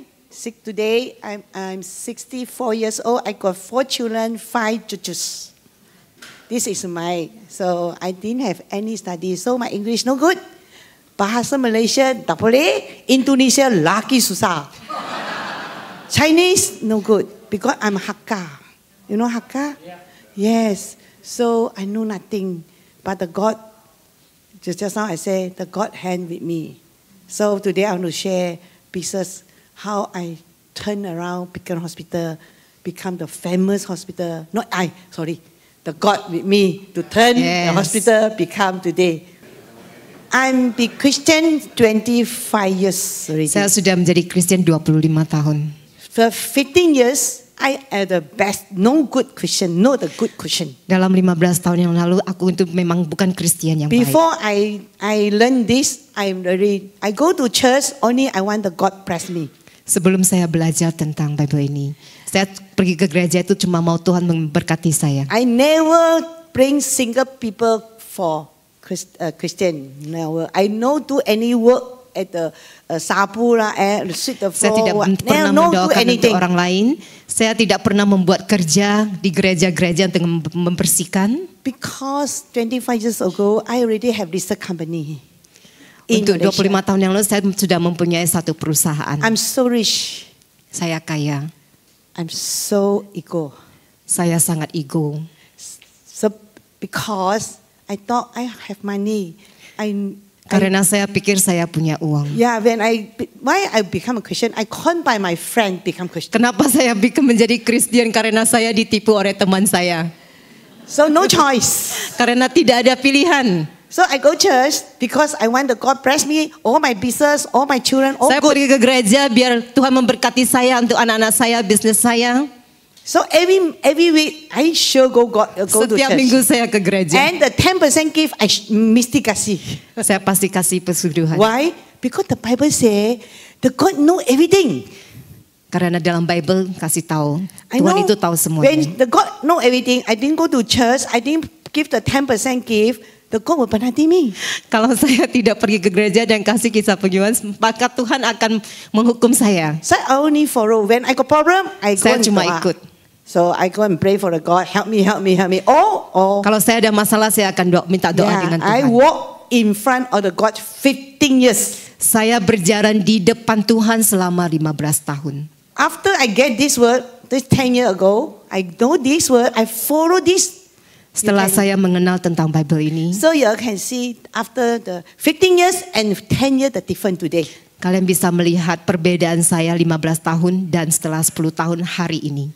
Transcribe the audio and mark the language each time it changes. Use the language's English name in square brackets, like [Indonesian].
[English] Sick today. I'm 64 years old. I got 4 children, 5 cucus. This is so I didn't have any study. So my English no good. [Malay] Bahasa Malaysia tak boleh. Indonesia laki susah. [English] Chinese no good because I'm Hakka. You know Hakka? Yeah. Yes. So I know nothing. But the God, just now I say, the God hand with me. So today I want to share pieces how I turn around Beacon Hospital, become the famous hospital. the God with me to turn the hospital become today. I'm be Christian 25 years already. [Indonesian] Saya sudah menjadi Kristen 25 tahun. [English] For 15 years, I am the best, no good Christian, no the good Christian. [Indonesian] Dalam 15 tahun yang lalu aku itu memang bukan Kristen yang baik. [English] Before I learn this, I go to church only I want the God bless me. [Indonesian] Sebelum saya belajar tentang Bible ini, saya pergi ke gereja itu cuma mau Tuhan memberkati saya. [English] I never bring single people for Christian. Never. I no do any work at the sapu lah, sweep the floor. [Indonesian] Saya tidak pernah mendoakan untuk orang lain. Saya tidak pernah membuat kerja di gereja-gereja untuk membersihkan. [English] Because 25 years ago, I already have this company. [Indonesian] Untuk 25 tahun yang lalu saya sudah mempunyai satu perusahaan. [English] I'm so rich. [Indonesian] Saya kaya. [English] I'm so ego. [Indonesian] Saya sangat ego. [English] So because I thought I have money, [Indonesian] karena saya pikir saya punya uang. [English] Yeah, why I become a Christian? I can't by my friend become Christian. [Indonesian] Kenapa saya menjadi Kristen? Karena saya ditipu oleh teman saya. [English] So no choice. [Indonesian] Karena tidak ada pilihan. [English] So I go church because I want the God bless me, all my business, all my children, all [Indonesian] saya [English] good. [Indonesian] Pergi ke gereja biar Tuhan memberkati saya untuk anak-anak saya, bisnis saya. [English] So every week I sure go to church. [Indonesian] Setiap minggu saya ke gereja. [English] And the 10% gift I [Malay] mesti kasih. [Indonesian] Saya pasti kasih pesuruhan. [English] Why? Because the Bible say the God know everything. [Indonesian] Karena dalam Bible kasih tahu Tuhan itu tahu semuanya. [English] When the God know everything, I didn't go to church, I didn't give the 10% gift. The God will penalty me. [Indonesian] Kalau saya tidak pergi ke gereja dan kasih kisah penyembahan, maka Tuhan akan menghukum saya. [English] So I only follow. When I got problem, I go [Indonesian] saya cuma ikut. [English] So I go and pray for the God, help me. Oh. [Indonesian] Kalau saya ada masalah, saya akan minta doa dengan Tuhan. [English] I walk in front of the God 15 years. [Indonesian] Saya berjalan di depan Tuhan selama 15 tahun. [English] After I get this word, this 10 years ago, I know this word, I follow this. [Indonesian] Setelah saya mengenal tentang Bible ini, [English] so you can see after the 15 years and 10 years the difference today. [Indonesian] Kalian bisa melihat perbedaan saya 15 tahun dan setelah 10 tahun hari ini.